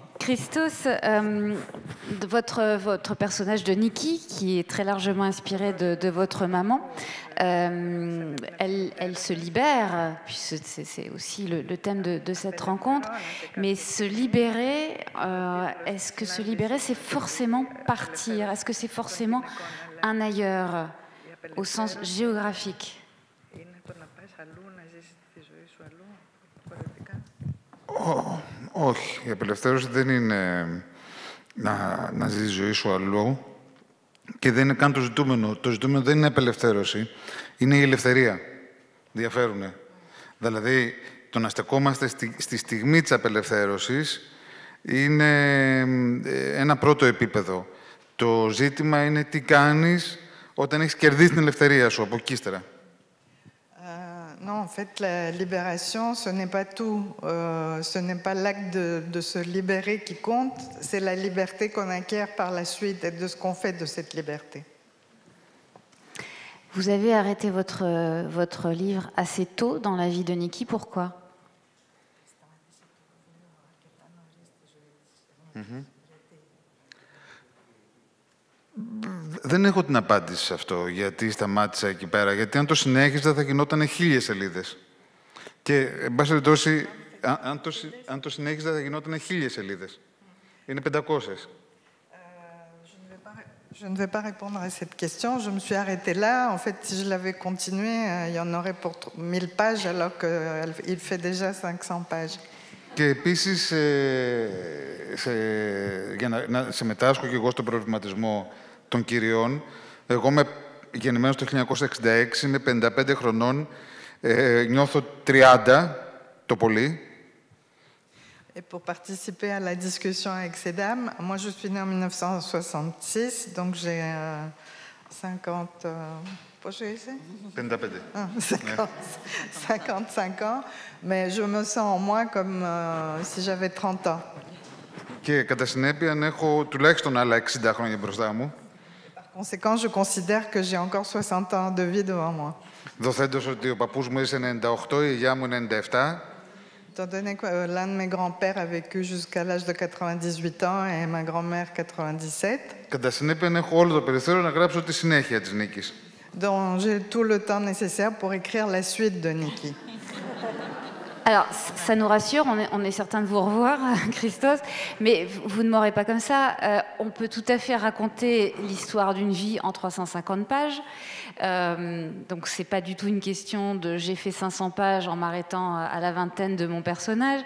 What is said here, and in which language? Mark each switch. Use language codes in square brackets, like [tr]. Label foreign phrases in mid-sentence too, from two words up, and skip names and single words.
[fr] Christos, votre personnage de Nikki, qui est très largement inspiré de votre maman, elle se libère, puisque c'est aussi le thème de cette rencontre, mais se libérer, est-ce que se libérer, c'est forcément partir? Est-ce que c'est forcément un ailleurs, au sens géographique? [el] Όχι, η απελευθέρωση δεν είναι να ζεις τη ζωή σου αλλού και δεν είναι καν το ζητούμενο. Το ζητούμενο δεν είναι απελευθέρωση, είναι η ελευθερία. Διαφέρουνε. Δηλαδή, το να στεκόμαστε στη στιγμή της απελευθέρωσης είναι ένα πρώτο επίπεδο. Το ζήτημα είναι τι κάνεις όταν έχεις κερδίσει την ελευθερία σου από εκεί ύστερα. [fr] Non, en fait, la libération, ce n'est pas tout. Ce n'est pas l'acte de se libérer qui compte, c'est la liberté qu'on acquiert par la suite et de ce qu'on fait de cette liberté. Vous avez arrêté votre livre assez tôt dans la vie de Nikki, pourquoi? [el] Δεν έχω την απάντηση σε αυτό, γιατί σταμάτησα εκεί πέρα. Γιατί αν το συνέχιζα θα γινόταν 1000 σελίδες. Και, εν πάση περιπτώσει, αν το συνέχιζα θα γινόταν 1000 σελίδες. Είναι 500. [fr] Je ne vais pas répondre à cette question. Je me suis arrêtée là. En fait, si je l'avais continué, il y en aurait pour 1000 pages, alors qu'il fait déjà 500 pages. [el] Και επίσης, για να συμμετάσχω και εγώ στον προβληματισμό των κυριών, εγώ είμαι γεννημένος το 1966, είμαι 55 χρονών, νιώθω 30 το πολύ. [fr] Et pour participer à la discussion avec ces dames, moi je suis née en 1966, donc j'ai 50... [el] Πώς είσαι? 55. [fr] 55 ans, mais je me sens en moi comme si j'avais 30 ans. [el] Και κατά συνέπεια έχω τουλάχιστον άλλα 60 χρόνια μπροστά μου. [fr] Par conséquent, je considère que j'ai encore 60 ans de vie devant moi. [el] Δοθέντως ότι ο παππούς μου έζησε 98, η γιαγιά μου 97. [fr] Étant donné que l'un de mes grands-pères a vécu jusqu'à l'âge de 98 ans et ma grand-mère 97. [el] Κατά συνέπεια έχω όλο το περιθώριο να γράψω τη συνέχεια της Νίκης. [fr] Donc j'ai tout le temps nécessaire pour écrire la suite de Nikki. Alors, ça nous rassure, on est certain de vous revoir, Christos, mais vous ne m'aurez pas comme ça. On peut tout à fait raconter l'histoire d'une vie en 350 pages. Donc, ce n'est pas du tout une question de j'ai fait 500 pages en m'arrêtant à la vingtaine de mon personnage.